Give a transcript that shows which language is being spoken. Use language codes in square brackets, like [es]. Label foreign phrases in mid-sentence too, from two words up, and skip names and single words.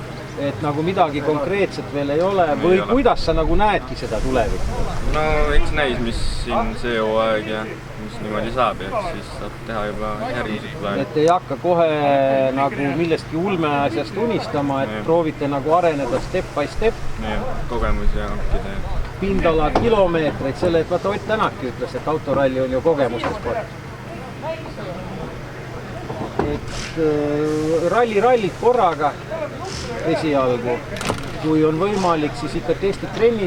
[et] Et nagu midagi konkreetset veel ei ole või ei kuidas sa nagu näedki seda tulevikku? No eks näis, mis siin see hooaeg ja mis niimoodi saab ja siis saab teha juba järgmised plaanid. Et ei hakka kohe nagu millestki ulme asjast unistama, et proovite nagu areneda [en] step by step. [et] Ja, kogemusi ja hankida. Pindala kilomeetreid, selle, et vaata Ott Tänakki ütles, et autoralli on ju kogemuste sport. Et rallid korraga esialgu, kui on võimalik, siis ikka testid trennid.